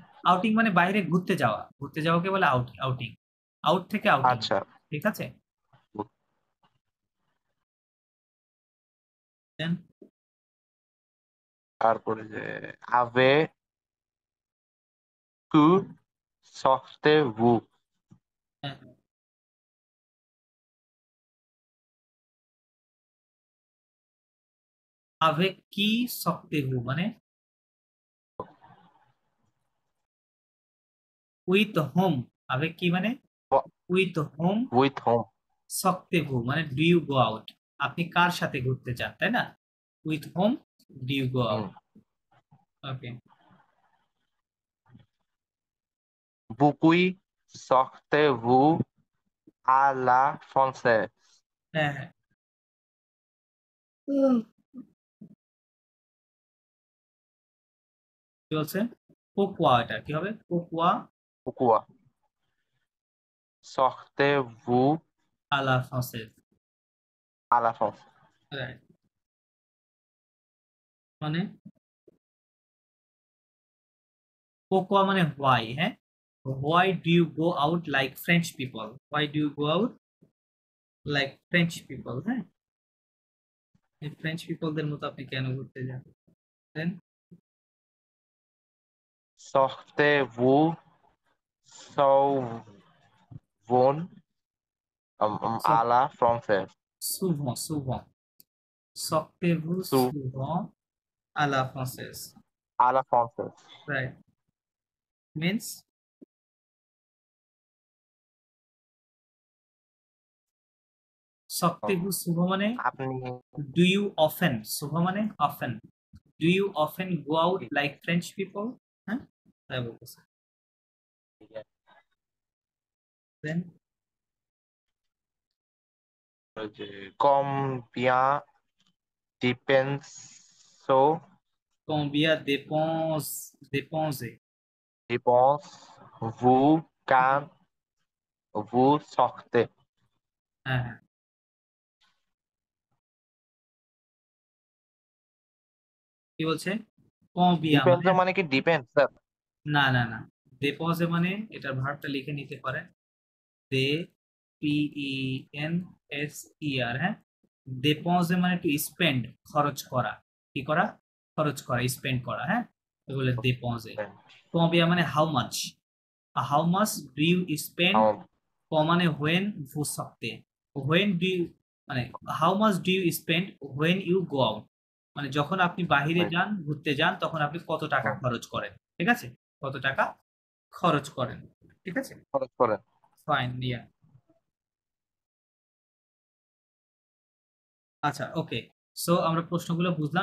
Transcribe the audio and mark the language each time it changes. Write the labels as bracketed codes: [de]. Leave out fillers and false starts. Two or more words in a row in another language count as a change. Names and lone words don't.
[bn] আউটিং মানে বাইরে ঘুরতে যাওয়া, ঘুরতে যাওয়াকে বলে আউটিং, আউট থেকে আউটিং, আচ্ছা ঠিক আছে? Then, তারপরে যে [fr] avec qui sortez-vous? হ্যাঁ, avec qui sortez-vous মানে [en] with whom, [fr] avec qui মানে [en] with whom, With whom? [fr] sortez-vous [bn] মানে [en] do you go out, [bn] আপনি কার সাথে ঘুরতে চান, তাই না? [en] with whom do you go হুম। out, okay. [fr] Vous sortez-vous à la française? [bn] হ্যাঁ হ্যাঁ, কি বলছে? কোকুয়া, এটা কি হবে? কোকুয়া [fr] Pourquoi? Sortez-vous à la française, à la française? [en] রাইট, মানে কোকুয়া মানে হোয়াই, হ্যাঁ why do you go out like French people, why do you go out like French people, [bn] হ্যাঁ এই ফ্রেঞ্চ পিপলদের মতো আপনি কেন ঘুরতে যান? [en] দেন [fr] Sortez-vous souvent à la française? souvent, souvent. Sortez-vous Sou souvent à la française? à la française. [en] Right. Means [fr] sortez-vous souvent মানে [bn] আপনি [en] do you often? [fr] souvent মানে [en] often. Do you often go out like French people? [bn] হ্যাঁ, তাই বলতেছে। Then [fr] combien combien dépensez? vous quand vous sortez? [bn] হ্যাঁ হ্যাঁ, কি বলছে? [fr] combien Depends [bn] মানে মানে কি depends স্যার? না না না, dépensez মানে এটার ভার্বটা লিখে নিতে পারেন। [fr] dé penser, হ্যাঁ। [bn] dépenser মানে [en] to spend, [bn] খরচ করা। কি করা? খরচ করা, স্পেন্ড করা, হ্যাঁ, এগুলো dépenser। [en] combien মানে how much do you spend. [fr] মানে when vous sortez, [en] when do you মানে how much do you spend when you go out, [bn] মানে যখন আপনি বাহিরে যান, ঘুরতে যান, তখন আপনি কত টাকা খরচ করেন, ঠিক আছে? কত টাকা খরচ করেন, ঠিক আছে? খরচ করেন। [en] fine, yeah. আচ্ছা, ওকে। [bn] সো আমরা প্রশ্নগুলো বুঝলাম,